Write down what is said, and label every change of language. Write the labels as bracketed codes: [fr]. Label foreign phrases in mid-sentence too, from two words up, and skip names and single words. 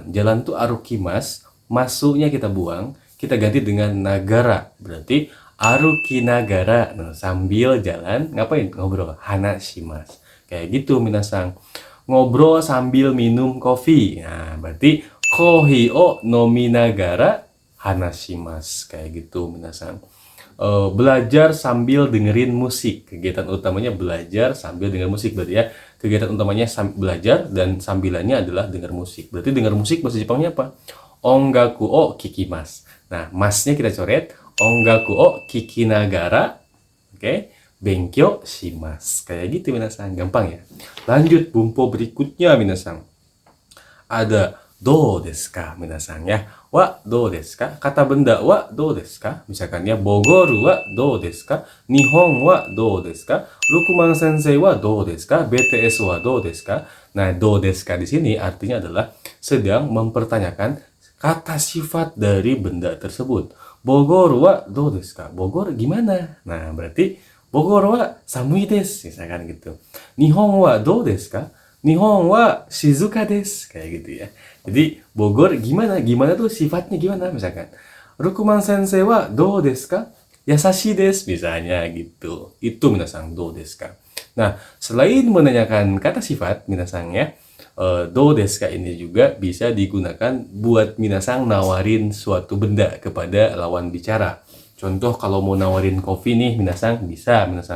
[id] Jalan tuh arukimas, masuknya kita buang, kita ganti dengan nagara. [ja] Berarti 歩きながら. [id] Nah, sambil jalan ngapain? Ngobrol. Hanashimasu. Kayak gitu minasang. Ngobrol sambil minum kopi. Nah, berarti [ja] コーヒーを飲みながら話します. [id] Kayak gitu minasang. Belajar sambil dengerin musik. Kegiatan utamanya belajar sambil denger musik. Berarti ya, kegiatan utamanya belajar dan sambilannya adalah denger musik. Berarti denger musik bahasa Jepangnya apa? [ja] 音楽を聞きます. [id] Nah, masnya kita coret. [ja] 音楽を聞きながら. Oke. 勉強します. [id] Kayak gitu minasan, gampang ya. Lanjut bumpo berikutnya minasan. Ada [ja] どうですか [id] minasan ya. [ja] はどうですか? [id] Kata benda [ja] はどうですか? [id] Misalkan ya, [ja] ボゴールはどうですか? 日本はどうですか? ルクマン先生はどうですか? BTSはどうですか? [id] Nah, [ja] どうですか [id] di sini artinya adalah sedang mempertanyakan kata sifat dari benda tersebut. [ja] ボゴールはどうですか? [id] Bogor gimana? Nah, berarti Bogor [ja] は寒いです, [id] misalkan gitu. [ja] 日本はどうですか? 日本は静かです, [id] kayak gitu ya. Jadi Bogor gimana? Gimana tuh sifatnya gimana misalkan. [ja] ルクマン先生はどうですか? 優しいです, [id] misalnya gitu. Itu minasang [ja] どうですか. [id] Nah, selain menanyakan kata sifat minasang ya, [ja] どうですか [id] ini juga bisa digunakan buat minasang nawarin suatu benda kepada lawan bicara. Contoh kalau mau nawarin kopi nih, minasang bisa, minasang.